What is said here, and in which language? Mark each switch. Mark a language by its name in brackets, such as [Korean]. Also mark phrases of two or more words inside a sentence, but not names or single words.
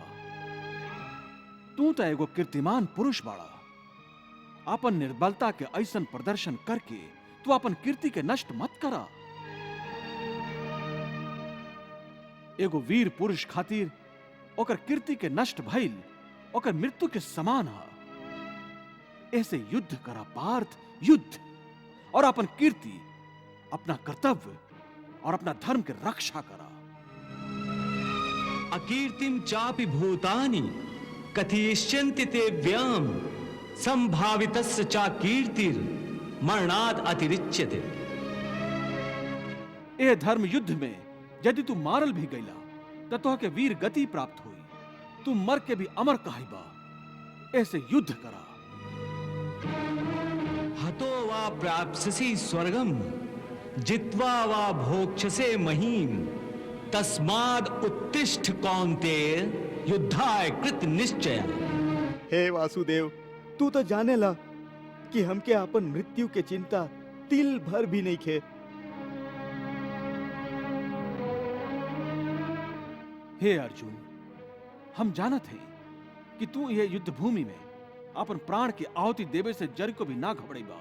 [Bhojpuri] तू तो एगो कीर्तिमान पुरुष बाड़ा। अपन निर्बलता के ऐसन प्रदर्शन करके तू अपन कीर्ति के नष्ट मत करा। एगो वीर पुरुष खातिर ओकर कीर्ति के नष्ट भइल ओकर मृत्यु के समान है। ऐसे युद्ध करा पार्थ, युद्ध, और अपन कीर्ति, अपना कर्तव्य और अपना धर्म की रक्षा करा। [Sanskrit] अकीर्तिम चापि भूतानि कथयिष्यन्ति ते व्यम संभावितस्य चा कीर्तिर मरणाद अतिरिच्यते। [Bhojpuri] ए धर्म युद्ध में यदि तू मारल भी गईला त तोह के वीर गति प्राप्त हुई, तू मर के भी अमर कहिबा। ऐसे युद्ध करा। [Sanskrit] हतो वा प्राप्स्यसि स्वर्गम जित्वा वा भोक्ष्यसे महीम तस्माद् उत्तिष्ठ कौन्तेय युद्धाय कृत निश्चय। [Bhojpuri] हे वासुदेव, तू तो जाने ला कि हमके अपन मृत्यु के चिंता तिल भर भी नहीं खे। हे अर्जुन, हम जानत हैं कि तू यह युद्ध भूमि में अपन प्राण की आहुति देवे से जर को भी ना घबराइबा।